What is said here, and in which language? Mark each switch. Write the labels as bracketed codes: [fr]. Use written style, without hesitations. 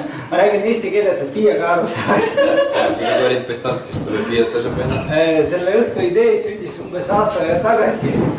[et] Ma räägin eesti keeles, et Piia ka aru saaks. [ru] Говорит по-эстонски, чтобы Пия тоже понял. [et] Selle õhtu idee sündis umbes aasta aega tagasi.